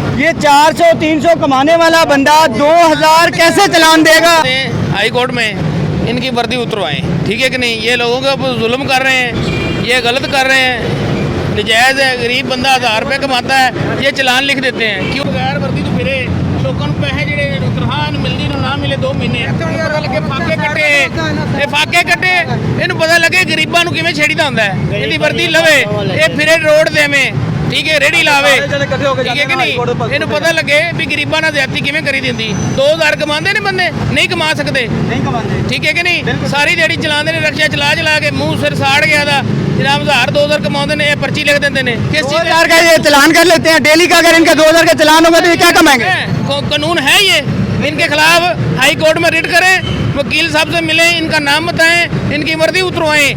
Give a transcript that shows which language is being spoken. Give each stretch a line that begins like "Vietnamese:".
Hindi: ये 400-300 कमाने वाला बंदा 2000 कैसे चलान देगा? हाई कोर्ट में इनकी वर्दी उतरवाएं, ठीक है कि नहीं? ये लोगों के ऊपर जुल्म कर रहे हैं, ये गलत कर रहे हैं, नजायज़ है। गरीब बंदा 1000 रुपये कमाता है, ये चलान लिख देते हैं। क्यों बगैर वर्दी तो फिरे लोगों को पैसे
Punjabi: ਜਿਹੜੇ ਤਨਖਾਹ ਮਿਲਦੀ ਨੂੰ ਨਾ ਮਿਲੇ 2 ਮਹੀਨੇ ਪਤਾ ਲੱਗੇ ਫਾਕੇ ਕੱਟੇ ਇਹ ਫਾਕੇ ਕੱਟੇ ਇਹਨੂੰ ਪਤਾ ਲੱਗੇ ਗਰੀਬਾਂ ਨੂੰ ਕਿਵੇਂ ਛੇੜੀਦਾ ਹੁੰਦਾ ਹੈ। ਇਹਦੀ ਵਰਦੀ ਲਵੇ ਇਹ ਫਿਰੇ ਰੋਡ ਦੇਵੇਂ, ਠੀਕ ਹੈ, ਰੇੜੀ ਲਾਵੇ, ਠੀਕ ਹੈ ਕਿ ਨਹੀਂ? ਇਹਨੂੰ ਪਤਾ ਲੱਗੇ ਵੀ ਗਰੀਬਾਂ ਨਾਲ ਜ਼ਿਆਦਤੀ ਕਿਵੇਂ ਕਰੀ ਦਿੰਦੀ। 2000 ਕਮਾਉਂਦੇ ਨੇ ਬੰਦੇ, ਨਹੀਂ ਕਮਾ ਸਕਦੇ,
Hindi: नहीं कमाते। ठीक है कि नहीं? सारी दिहाड़ी चलाते हैं, रक्षा चला के मुंह सिर साड़ गया था जनाब। 1000-2000 कमाते हैं, ये पर्ची लिख देते हैं। किस चीज़ 2000 का ये चलान कर लेते हैं डेली का। अगर इनका 2000 का चलान होगा तो ये क्या कमाएंगे? कानून है ये। इनके खिलाफ हाई कोर्ट में रिट करें, वकील साहब से मिलें, इनका नाम बताएं, इनकी वर्दी उतरवाएं।